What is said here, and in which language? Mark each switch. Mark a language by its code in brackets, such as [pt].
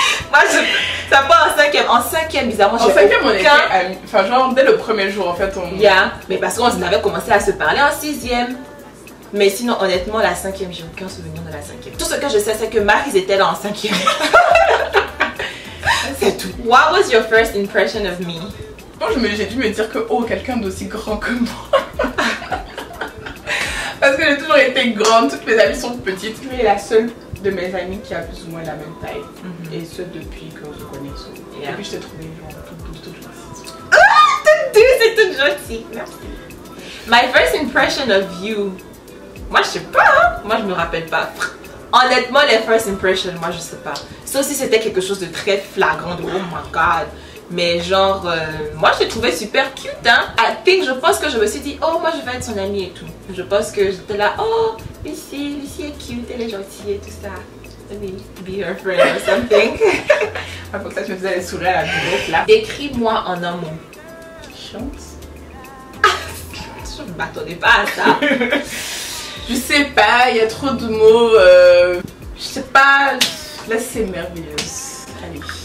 [fr] Moi, ça part en 5ème. En 5ème, bizarrement, En 5ème, on était amis. Enfin, genre, dès le premier jour, en fait, on. Yeah, mais parce qu'on avait commencé à se parler en 6ème. Mais sinon, honnêtement, la 5ème, j'ai aucun souvenir de la 5ème. Tout ce que je sais, c'est que Marie était là en 5ème. c'est tout. [en] What was your first impression of me? [fr] Moi, j'ai dû me dire que, oh, quelqu'un d'aussi grand que moi. Parce que j'ai toujours été grande, toutes mes amies sont petites. Tu es la seule de mes amies qui a plus ou moins la même taille. Et ce depuis que je connais. Et puis je t'ai trouvé genre toute gentille. Ah, c'est toute gentille. Merci. [en] My first impression of you. [fr] Moi, je sais pas. Hein? Moi, je me rappelle pas. Honnêtement, les [en] first impressions, [fr] moi, je sais pas. Sauf si c'était quelque chose de très flagrant, de [en] oh my god. [fr] Mais genre, moi, je te trouvais super cute, hein. [en] I think, [fr] je pense que je me suis dit, oh, moi, je vais être son amie et tout. Je pense que j'étais là, oh, Lucie est cute, elle est gentille et tout ça. [en] Let me be her friend or something. [fr] Ah, pour ça, je me faisais les sourires à la buvette, là. Décris-moi en un mot. Chante. Je ne m'attendais pas à ça. Je sais pas, il y a trop de mots. Je sais pas. Là, c'est merveilleuse. Allez.